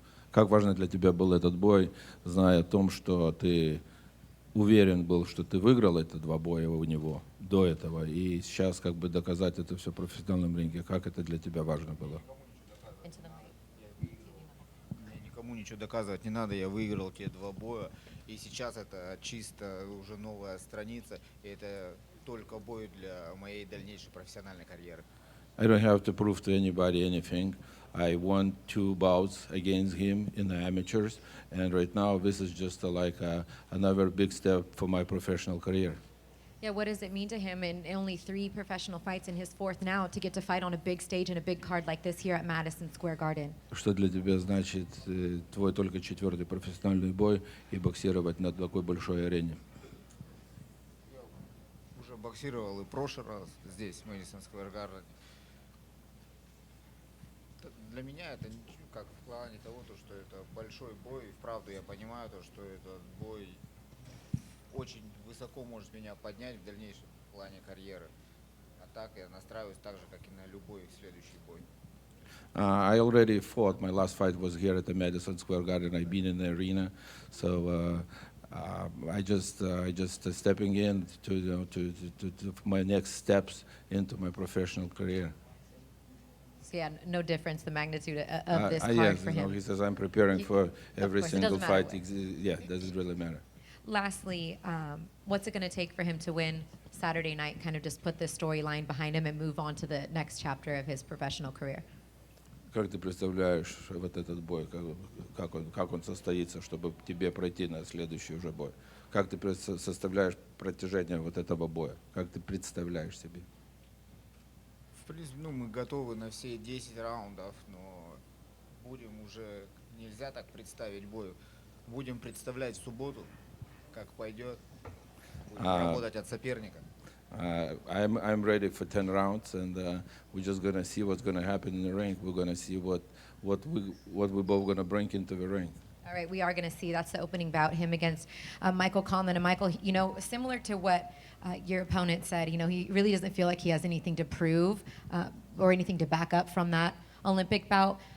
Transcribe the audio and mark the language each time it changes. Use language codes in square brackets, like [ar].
[ru] Как важно для тебя был этот бой, зная о том, что ты уверен был, что ты выиграл эти 2 боя у него до этого, и сейчас как бы доказать это все в профессиональном ринге, как это для тебя важно было? Мне никому ничего доказывать не надо, я выиграл те 2 боя, и сейчас это чисто уже новая страница, и это только бой для моей дальнейшей профессиональной карьеры. [en] I don't have to prove to anybody anything. I won 2 bouts against him in the amateurs, and right now this is just another big step for my professional career. Yeah, what does it mean to him in only 3 professional fights in his 4th now to get to fight on a big stage and a big card like this here at Madison Square Garden? [ru] Что для тебя значит твой только 4-й профессиональный бой и боксировать на такой большой арене? Я уже боксировал и в прошлый раз здесь, в Madison Square Garden. Для меня это как в плане того, что это большой бой. Вправду я понимаю, что этот бой очень высоко может меня поднять в дальнейшем плане карьеры. А так я настраиваюсь так же, как и на любой следующий бой. [en] I already fought. My last fight was here at the Madison Square Garden. I've been in the arena, so I just stepping in to my next steps into my professional career. So yeah, no difference, the magnitude of this card yes, for him. he says I'm preparing for every course, it single doesn't matter fight. Yeah, doesn't really matter. Lastly, what's it going to take for him to win Saturday night, kind of just put this storyline behind him and move on to the next chapter of his professional career? [ru] Как ты представляешь вот этот бой, как он состоится, чтобы тебе пройти на следующий уже бой? Как ты составляешь протяжение вот этого боя? Как ты представляешь себе? В принципе, мы готовы на все 10 раундов, но будем уже, нельзя так представить бой. Будем представлять в субботу, как пойдет. Будем работать от соперника. [en] I'm ready for 10 rounds, and we're just gonna see what's gonna happen in the ring. We're gonna see what we're both gonna bring into the ring. All right, we are going to see. That's the opening bout, him against Michael Conlan. And Michael, similar to what your opponent said, he really doesn't feel like he has anything to prove or anything to back up from that Olympic bout.